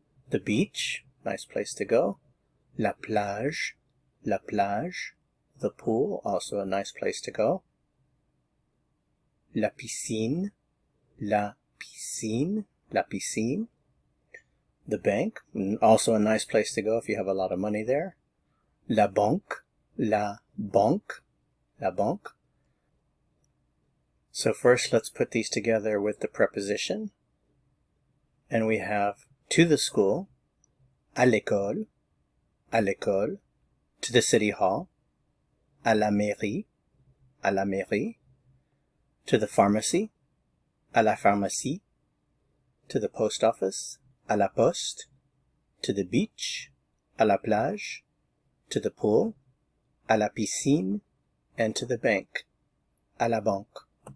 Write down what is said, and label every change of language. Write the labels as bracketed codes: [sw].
[en] The beach, nice place to go, la plage, la plage. The pool, also a nice place to go. La piscine, la piscine, la piscine. The bank, also a nice place to go if you have a lot of money there. [fr] La banque, la banque, la banque. [en] So first let's put these together with the preposition. And we have to the school, à l'école, to the city hall, à la mairie, to the pharmacy, à la pharmacie, to the post office, à la poste, to the beach, à la plage, to the pool, à la piscine, and to the bank, à la banque.